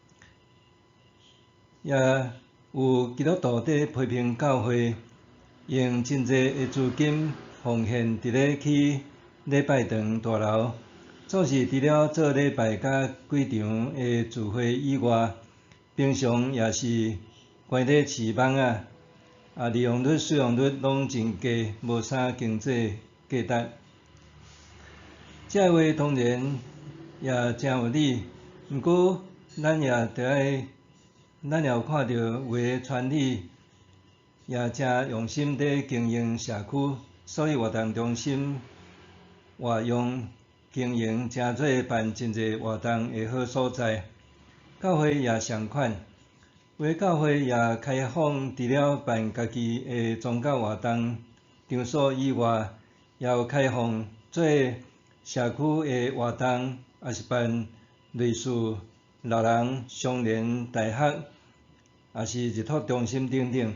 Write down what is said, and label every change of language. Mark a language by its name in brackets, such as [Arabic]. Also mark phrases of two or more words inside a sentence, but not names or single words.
[Min Nan Chinese] 也有基督徒伫批评教会用真侪的资金奉献伫咧去礼拜堂大楼，总是除了做礼拜甲几场的聚会以外，平常也是关咧饲蠓仔，利用率、使用率拢真低，无啥经济价值。这话当然也真有理，毋过咱也有看到有的传理也真用心伫经营社区，所以活动中心活用经营，真做办真侪活动的好所在。教会也相款，有的教会也开放除了办家己的宗教活动场所以外，也有开放做社区的活动，也是办类似老人相连大学，也是日托中心等等。